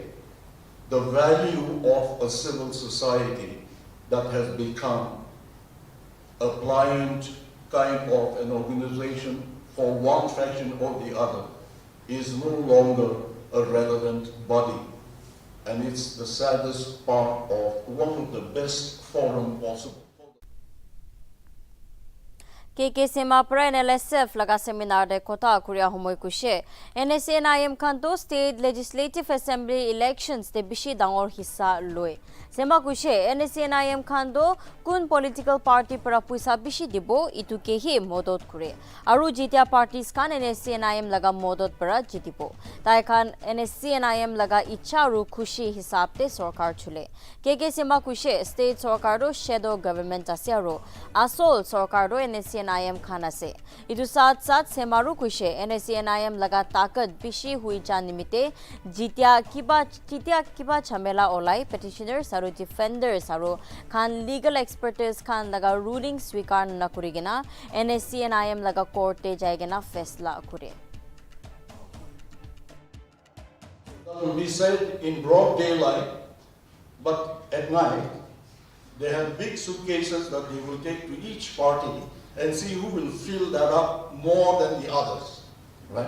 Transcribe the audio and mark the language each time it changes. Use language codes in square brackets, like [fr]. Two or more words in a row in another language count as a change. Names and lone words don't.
[en] The value of a civil society that has become a pliant kind of an organization for one faction or the other is no longer a relevant body. And it's the saddest part of one of the best forum possible. [nag] KK Semapra NLSF laga seminar de kota kuria homoi kushe NSNIM kanto [en] state legislative assembly elections [nag] de bishi dangor hissa loi sema kushe NSNIM kanto kun [en] political party [nag] para puisa bishi dibo itu kehi modot kure aru jitia parties kan NSNIM laga modot para jitibo tai kan NSNIM laga icha ru khushi hisab te sarkar chule KK Sema kushe state sarkar do [en] shadow government [nag] ase aru asol sarkar do NSNIM khan se idu saath saath Sema ru kushe NSCNIM laga takat bishi hui ja nimite jitia kiba jhamela olai petitioners aru defenders aru khan [en] legal expertise [nag] khan laga ruling swikar na korigena NSCNIM laga korte jaegena faisla kore [en] That will be said in broad daylight, but at night they have big suitcases that they will take to each party and see who will fill that up more than the others, right?